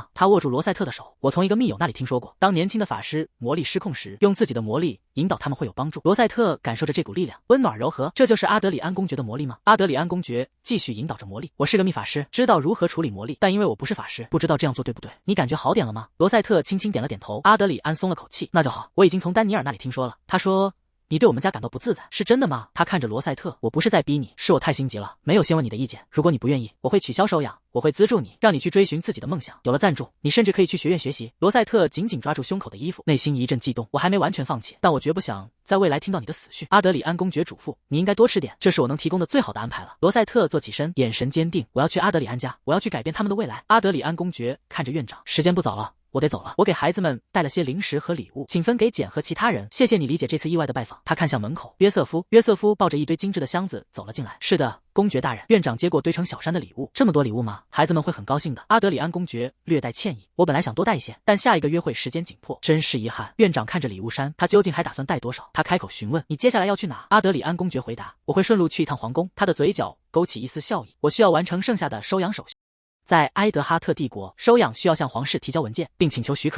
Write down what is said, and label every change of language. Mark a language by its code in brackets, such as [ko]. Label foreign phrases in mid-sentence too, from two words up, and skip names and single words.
[zh] 他握住羅塞特的手，我從一個密友那裡聽說過，當年輕的法師魔力失控時，用自己的魔力引導他們會有幫助。羅塞特感受着這股力量，溫暖柔和，這就是阿德里安公爵的魔力嗎？阿德里安公爵繼續引導着魔力，我是個秘法師，知道如何處理魔力，但因為我不是法師，不知道這樣做對不對。你感覺好點了嗎？羅塞特輕輕點了點頭。阿德里安鬆了口氣，那就好，我已經從丹尼爾那裡聽說了，他說你对我們家感到不自在，是真的嗎？他看着羅賽特，我不是在逼你，是我太心急了，沒有先問你的意見。如果你不願意，我會取消收養，我會資助你，讓你去追尋自己的夢想。有了贊助，你甚至可以去學院學習。羅賽特緊緊抓住胸口的衣服，內心一陣悸動。我還沒完全放棄，但我絕不想在未來聽到你的死訊。阿德里安公爵囑咐，你應該多吃點，這是我能提供的最好的安排了。羅賽特坐起身，眼神堅定，我要去阿德里安家，我要去改變他們的未來。阿德里安公爵看着院長，時間不早了，我得走了。我給孩子們帶了些零食和禮物，請分給簡和其他人。謝謝你理解這次意外的拜訪。他看向门口，約瑟夫抱着一堆精致的箱子走了進來。是的，公爵大人。院長接過堆成小山的禮物。这麼多禮物嗎？孩子們會很高興的。阿德里安公爵略帶歉意，我本來想多帶一些，但下一個約會時間緊迫，真是遺憾。院長看着禮物山，他究竟還打算帶多少？他開口詢問，你接下來要去哪？阿德里安公爵回答，我會順路去一趟皇宮。他的嘴角勾起一絲笑意，我需要完成剩下的收養手續。在埃德哈特帝國，收養需要向皇室提交文件，並請求許可。